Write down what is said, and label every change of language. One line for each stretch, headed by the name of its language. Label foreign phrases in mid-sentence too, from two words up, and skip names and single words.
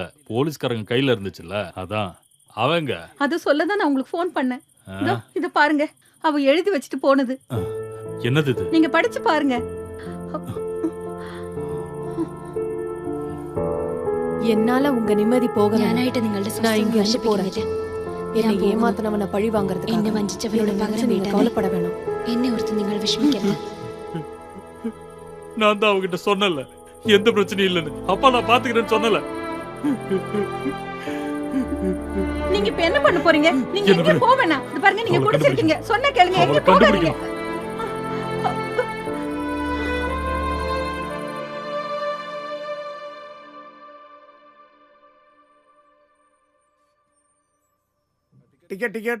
Tamil: போலீஸ்காரங்க கையில இருந்துச்சுல்ல, அதான். அவங்க அது சொல்லதான் நான் உங்களுக்கு போன் பண்ணேன். இத பாருங்க, அவ எழுதி வச்சுட்டு போனது. என்னது இது? நீங்க படிச்சு பாருங்க. என்னால உங்க நிம்மதி போகல.
Malayalam: ഞാനായിട്ട് നിങ്ങളുടെ
Tamil: நான் இங்க
Malayalam: സ്വസ്ഥത
Tamil: இருந்து போறேன்.
Malayalam: നശിപ്പിക്കുന്നില്ല.
Tamil: என்னை
Malayalam: ഞാൻ പോകുന്നു.
Tamil: ஏமாத்தினவனை பழி வாங்குறதுக்கு
Malayalam: എന്നെ വഞ്ചിച്ചവരോട് പകരം
Tamil: நீங்க
Malayalam: വീട്ടാൻ
Tamil: கவலைப்பட வேணாம்.
Malayalam: എന്നെ ഓർത്ത് നിങ്ങൾ വിഷമിക്കരുത്.
Tamil: நான் தான் அவகிட்ட சொன்னல எந்த பிரச்சனையும் இல்லைன்னு. அப்பா நான் பாத்துக்கிறேன்னு சொன்னல. நீங்க இப்ப என்ன பண்ண போறீங்க? நீங்க எங்க போவேனா? இது பாருங்க, நீங்க அவளை குடிச்சிருக்கீங்க. சொன்ன கேளுங்க, எங்க அவளை போகாதீங்க.
English: ticket ticket